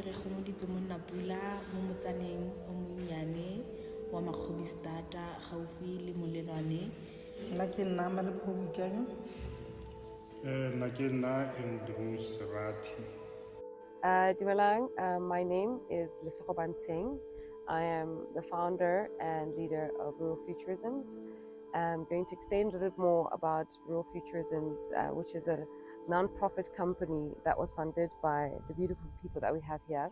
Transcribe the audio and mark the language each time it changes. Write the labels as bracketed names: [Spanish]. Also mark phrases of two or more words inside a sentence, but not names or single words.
[Tswana] re kgomoditse monna Pula mo motsaneng o monnyane wa Makgobistata gaufi le Molelwane. Nna ke nna Malebogobukeng. Nna ke nna Andrews Rati. Dumelang, [English] my name is Lesego Banteng. I am the founder and leader of Rural Futurisms. I'm going to explain a little bit more about Rural Futurisms, which is a non-profit company that was funded by the beautiful people that we have here.